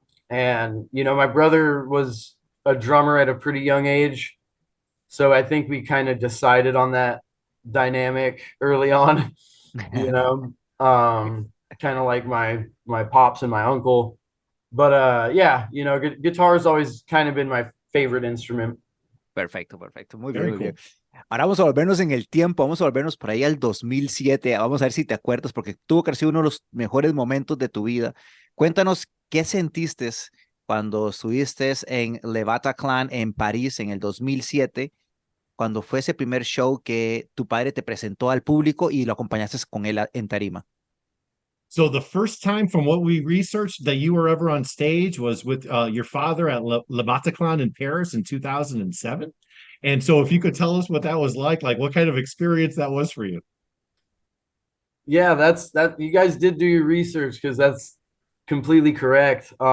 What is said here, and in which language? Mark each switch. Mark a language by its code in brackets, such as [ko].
[en] And my brother was a drummer at a pretty young age, so I think we kind of decided on that dynamic early on. you know Kind of like my pops and my uncle. But yeah, guitar has always kind of been my favorite instrument. [es] Perfecto, perfecto. Muy bien, [en] Very [es] muy bien. [en] cool. [es] Ahora vamos a volvernos en el tiempo, vamos a volvernos por ahí al 2007. Vamos a ver si te acuerdas, porque tuvo que haber sido uno de los mejores momentos de tu vida. Cuéntanos qué sentiste cuando estuviste en Le Bataclan en París en el 2007, cuando fue ese primer show que tu padre te presentó al público y lo acompañaste con él en tarima. [en] So the first time from what we researched that you were ever on stage was with your father at Le Bataclan in Paris in 2007. And so if you could tell us what that was like what kind of experience that was for you. Yeah, that you guys did do your research because that's completely correct.